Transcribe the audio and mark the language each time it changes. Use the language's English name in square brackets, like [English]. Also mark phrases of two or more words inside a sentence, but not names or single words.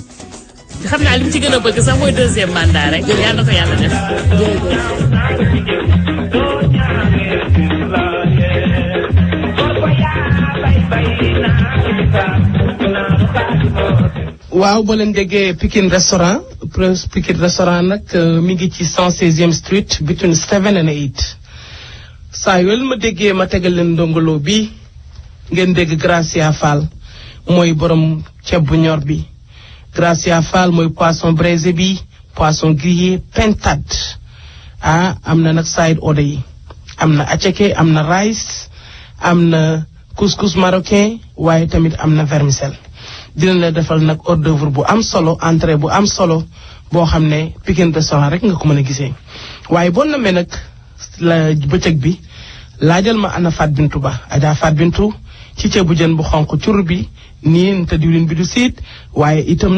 [Wolof] xam naa li mu ci gën a bëgg sax mooy 2e mandat rek yàlla na ko yàlla def. waaw boo leen déggee Pikine restaurant Pikine restaurant nag mi ngi ci 116e [English] street between 7 and 8 [Wolof] saa yoo ma déggee ma tegal leen ndongolo bi ngeen dégg Gracia Fall mooy borom ceeb bu ñor bi Gracia Fall mooy [French] poisson braisé [Wolof] bi [French] poisson grillé [Wolof] pintade am na nag [English] side order [Wolof] yi am na attiéké am na rice am na [French] couscous marocain [Wolof] waaye tamit am na vermicelle dina la defal nag [French] hors d'œuvre [Wolof] bu am solo entrée bu am solo boo xam ne Pikine restaurant rek nga ko mën a gisee waaye boo namee nag la bëccëg bi laajal ma ana Fat Bintou Ba Adja Fat Bintou ci ceebu jën bu xonq cur bi niin te diwlin bi du siit waaye itam